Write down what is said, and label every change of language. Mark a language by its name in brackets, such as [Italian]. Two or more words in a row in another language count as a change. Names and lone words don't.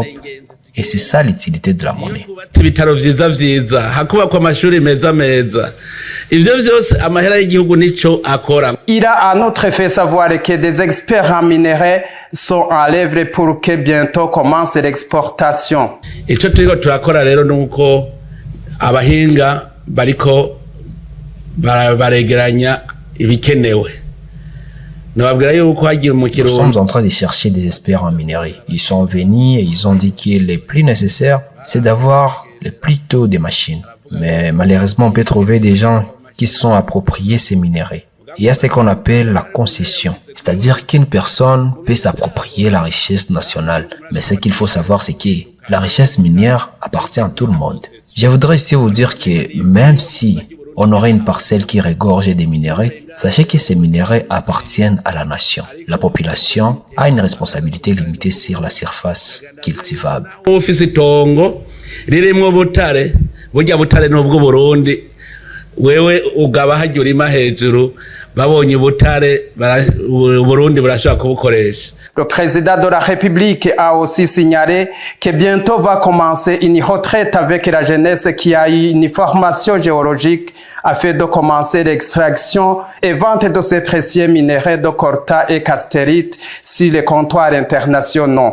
[French] Et c'est ça l'utilité de la monnaie. Il a en outre fait savoir que des experts en minerais sont à l'œuvre pour que bientôt commence l'exportation. [Rundi] Ico turiko turakora rero nuko abahinga bariko baregeranya ibikenewe. [French] Nous sommes en train de chercher des experts en minerais. Ils sont venus et ils ont dit que le plus nécessaire, c'est d'avoir le plus tôt des machines. Mais malheureusement, on peut trouver des gens qui se sont appropriés ces minerais. Il y a ce qu'on appelle la concession. C'est-à-dire qu'une personne peut s'approprier la richesse nationale. Mais ce qu'il faut savoir, c'est que la richesse minière appartient à tout le monde. Je voudrais ici vous dire que même si on aurait une parcelle qui regorge des minerais, sachez que ces minerais appartiennent à la nation. La population a une responsabilité limitée sur la surface cultivable. [Rundi] Wewe ugaba hajya urima hejuru babonye ubutare Burundi burashobora kubukoresha. [French] Le président de la République a aussi signalé que bientôt va commencer une retraite avec la jeunesse qui a eu une formation géologique afin de commencer l'extraction et vente de ces précieux minerais de coltan et cassitérite sur les comptoirs internationaux.